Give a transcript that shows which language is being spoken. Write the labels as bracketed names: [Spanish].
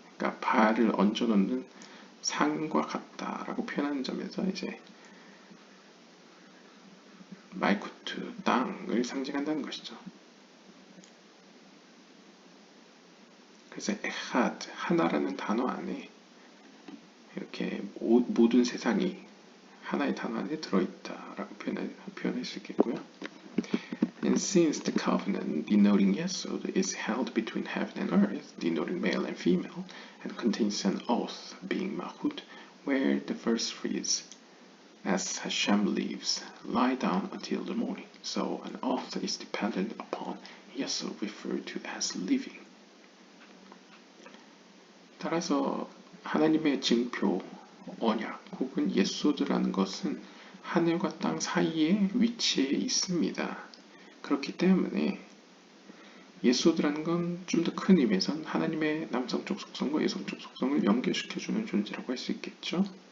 [Korean] 그러니까 발을 얹어놓는 상과 같다라고 표현하는 점에서 이제 말쿠트, 땅을 상징한다는 것이죠. 그래서 에하드, 하나라는 단어 안에 이렇게 모든 세상이 하나의 단어 안에 들어있다라고 표현할 수 있겠고요. [English] And since the covenant denoting Yesod is held between heaven and earth, denoting male and female, and contains an oath being Mahut, where the verse reads, As Hashem lives, lie down until the morning. So an oath is dependent upon Yesod, referred to as living. [Korean] 따라서 하나님의 징표, 언약 혹은 예소드라는 것은 하늘과 땅 사이에 위치해 있습니다. 그렇기 때문에 예소드라는 건 좀 더 큰 의미에선 하나님의 남성적 속성과 여성적 속성을 연결시켜주는 존재라고 할 수 있겠죠.